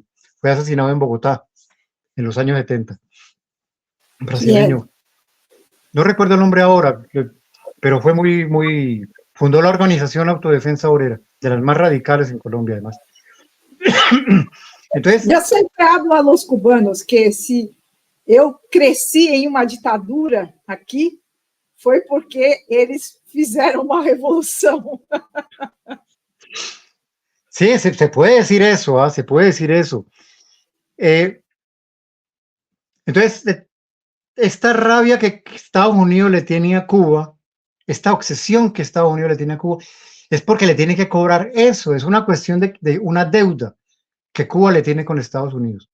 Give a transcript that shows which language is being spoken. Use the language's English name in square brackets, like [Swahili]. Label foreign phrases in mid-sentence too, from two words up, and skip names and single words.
[Spanish] Fue asesinado en Bogotá en los años 70. Brasileño. no recuerdo el nombre ahora, pero fue fundó la Organización Autodefensa Obrera, de las más radicales en Colombia, además. Entonces, [Portuguese] eu sempre [Spanish] hablo a los cubanos [Portuguese] que se eu cresci em uma ditadura aqui, foi porque eles fizeram uma revolução. [Spanish] sí, se puede decir eso, ¿ah? Se puede decir eso. Entonces, esta rabia que Estados Unidos le tiene a Cuba, esta obsesión que Estados Unidos le tiene a Cuba, es porque le tiene que cobrar eso, es una cuestión de una deuda que Cuba le tiene con Estados Unidos.